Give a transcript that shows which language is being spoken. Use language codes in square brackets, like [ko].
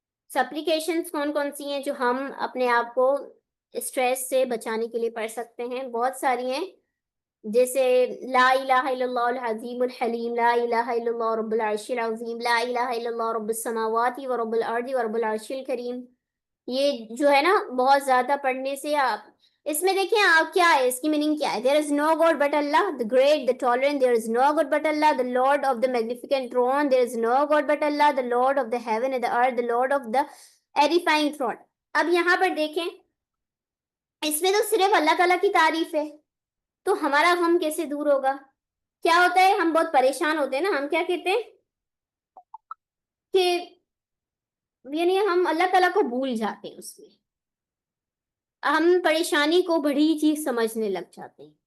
[ur] سپلیکیشنز کون کون سی ہیں جو ہم اپنے آپ کو اسٹریس سے بچانے کے لیے پڑھ سکتے ہیں؟ بہت ساری ہیں، جیسے [ar] لا الہ الا اللہ العظیم الحلیم، لا الہ الا اللہ رب العرش العظیم، لا الہ الا اللہ رب السماوات ورب الارض ورب العرش الکریم. [ur] یہ جو ہے نا بہت زیادہ پڑھنے سے آپ اس میں دیکھیں آپ کیا ہے، اس کی میننگ کیا ہے. [en] there is no God but Allah the great the tolerant, there is no God but Allah the Lord of the magnificent throne, there is no God but Allah the Lord of the heaven and the earth, the Lord of the edifying throne. [ur] اب یہاں پر دیکھیں اس میں تو صرف اللہ تعالیٰ کی تعریف ہے، تو ہمارا غم کیسے دور ہوگا؟ کیا ہوتا ہے، ہم بہت پریشان ہوتے ہیں نا، ہم کیا کہتے ہیں کہ یعنی ہم اللہ تعالیٰ کو بھول جاتے ہیں، اس میں ہم پریشانی کو بڑی چیز سمجھنے لگ جاتے ہیں.